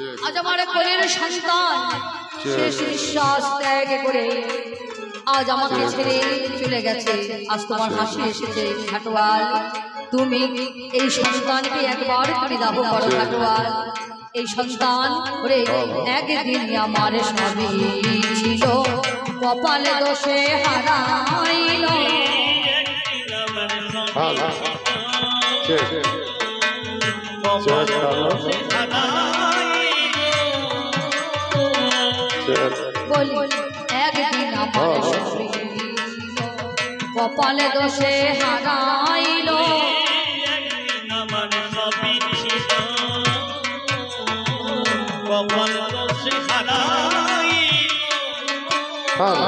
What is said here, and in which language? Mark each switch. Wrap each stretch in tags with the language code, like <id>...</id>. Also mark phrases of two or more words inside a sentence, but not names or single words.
<bn>আজ আমার কোলের সন্তান শেষ নিঃশ্বাস ত্যাগ করে আজ আমাকে ছেড়ে চলে গেছে। আজ তোমার হাসি এসেছে ঘাটওয়াল, তুমি এই সন্তানকে একবার তুমি দাহ করো ঘাটওয়াল। এই সন্তান ওরে একদিন আমার সবই ছিল, কপালে দোষে হারাইল।</bn> <en>Hello, check. Check. Hello, check.</en> <bn>বলি একদিন আমার সবই ছিল, কপালে দোষে হারাইল।</bn> <en>Hello.</en>